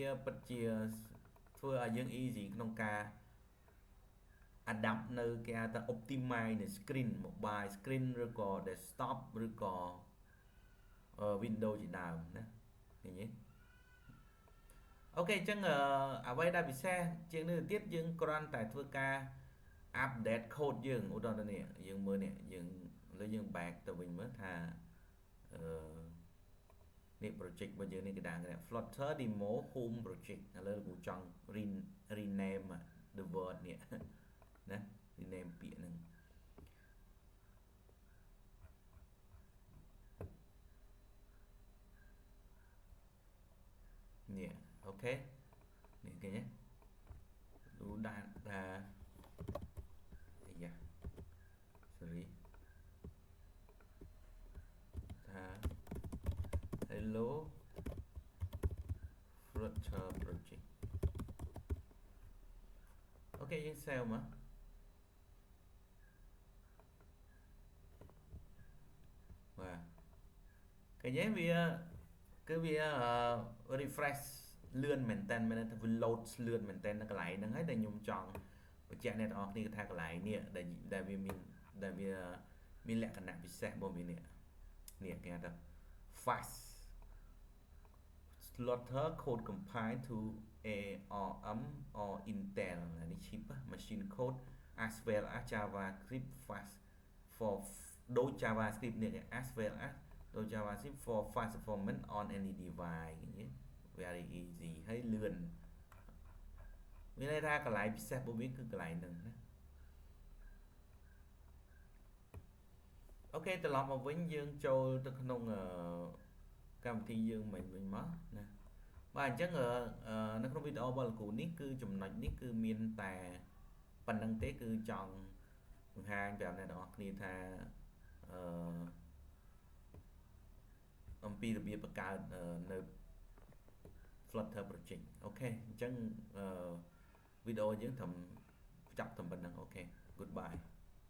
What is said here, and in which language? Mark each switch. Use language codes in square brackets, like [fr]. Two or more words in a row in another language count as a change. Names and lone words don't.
[km] ពិតជាធ្វើឲ្យយើង easy ក្នុងការ adapt នៅគេហៅថា optimize នៅ [en] screen mobile screen [km] ឬក៏ desktop ឬក៏ Windows ជាដើមណាឃើញទេអូខេអញ្ចឹងអ្វីដែលពិសេសជាងនេះទៅទៀតយើងគ្រាន់តែធ្វើការ [en] update code [km] យើងឧទាហរណ៍នេះយើងមើលនេះយើងឥឡូវយើង back ទៅវិញមើលថា នេះ project របស់យើងនេះគេដាក់ [en] Flutter demo home project [km] ឥឡូវគ្រូចង់ [en] rename the word [km] នេះណា rename ពាក្យហ្នឹង នេះអូខេនេះឃើញទេดูដាក់ថាអាយ៉ា sorry ថា [en] hello Flutter project [km] អូខេយើង save មកបាទឃើញទេវាគឺវា refresh លឿនមែនតើវា load លឿនមែនតើនៅកន្លែងហ្នឹងហើយដែលខ្ញុំចង់បញ្ជាក់អ្នកទាំងអស់គ្នាថាកន្លែងនេះដែលវាមានលក្ខណៈពិសេសរបស់វានេះគេហៅថា fast [en] Flutter code compile to ARM or Intel នេះ chip machine code as well as JavaScript fast for ដូច JavaScript នេះ as well as ដូច JavaScript for fast performance on any device ឃើញទេ very easy [km] ហើយលឿនមានន័យថាកន្លែងពិសេសរបស់វាគឺកន្លែងហ្នឹងណា អូខេត្រឡប់មកវិញយើងចូលទៅក្នុងកម្មវិធីយើងវិញ មកណាបាទអញ្ចឹងនៅក្នុងវីដេអូរបស់លោកគ្រូនេះគឺចំណុចនេះគឺមានតែប៉ុណ្្នឹងទេគឺចង់បង្ហាញប្រាប់អ្នកទាំងអស់គ្នាថាអំពីរបៀបបង្កើតនៅ [en] Flutter project [km] អូខេអញ្ចឹងវីដេអូយើងត្រឹមចាប់តែប៉ុណ្្នឹងអូខេ goodbye